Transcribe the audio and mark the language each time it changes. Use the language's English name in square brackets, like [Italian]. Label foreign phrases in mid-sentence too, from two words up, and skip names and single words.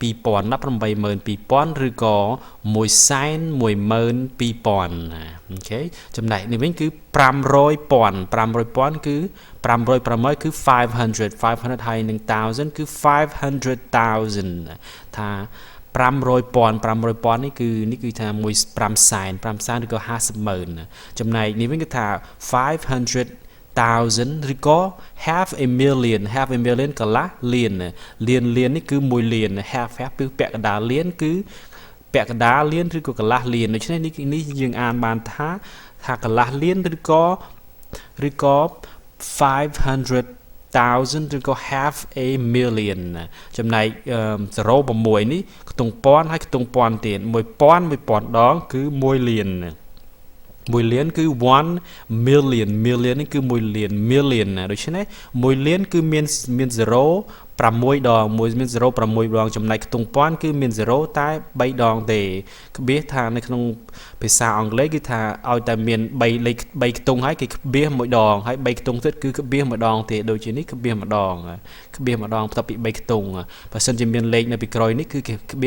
[Khmer] ឬក៏112,000អូខេចំណែកនេះវិញគឺ500,000គឺ500គឺ500ហើយនឹង 1000 គឺ 500,000 ថា500,000នេះគឺថា500,000ឬក៏50,000ចំណែកនេះវិញគឺថា500,000ឬក៏ [English] half a million [Khmer] កន្លះលាននេះគឺ1លាន half គឺពាក់កណ្ដាលលានគឺពាក់កណ្ដាលលានឬក៏កន្លះលានដូច្នេះនេះយើងអានបានថាកន្លះលានឬក៏ 500,000 ឬក៏ [English] half a million [Khmer] ចំណែក06នេះខ្ទង់ពាន់ហើយខ្ទង់ពាន់ទៀត1000ដងគឺ1លាន1លា នគឺ 1 [English] million million [Khmer] នេះគឺ1លាន million ណាដូច្នេះ1លានគឺមាន0 6ដងមួយមាន0 6ដងចំណែកខ្ទង់ពាន់គឺមាន0តែ3ដងទេក្បៀសថានៅក្នុងភាសាអង់គ្លេសគឺថាឲ្យតែមាន3លេខ3ខ្ទង់ហើយគេក្បៀសមួយដងហើយ3ខ្ទង់ទៀតគឺក្បៀសម្ដងទេដូចជានេះក្បៀសម្ដងបន្ទាប់ពី3ខ្ទង់បើសិនជាមានលេខនៅពីក្រោយនេះគឺគេក្បៀស